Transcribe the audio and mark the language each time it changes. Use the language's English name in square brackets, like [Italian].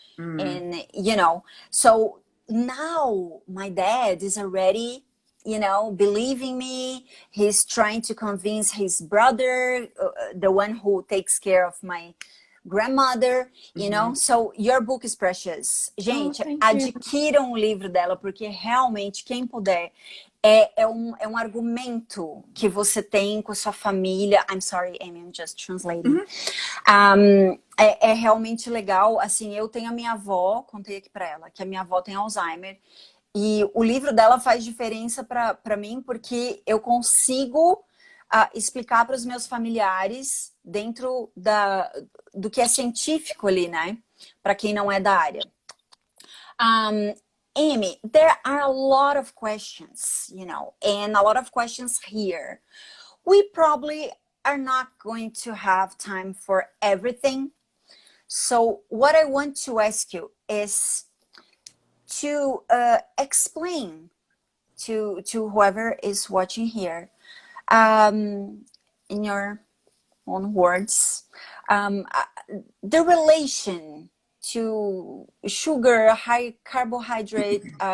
[English] And, you know, so now my dad is already, you know, believing me. He's trying to convince his brother, the one who takes care of my grandmother, you know. So your book is precious. [Portuguese] Gente, adquiram o livro dela, porque realmente, quem puder, é um argumento que você tem com a sua família. [English] I'm sorry, Amy, I'm just translating. [Portuguese] É realmente legal. Assim, eu tenho a minha avó, contei aqui pra ela, que a minha avó tem Alzheimer. E o livro dela faz diferença para mim porque eu consigo explicar para os meus familiares dentro do que é científico ali, né? Para quem não é da área. [English] Amy, there are a lot of questions, you know, and a lot of questions here. We probably are not going to have time for everything. So what I want to ask you is to explain to whoever is watching here, in your own words, the relation to sugar, high carbohydrate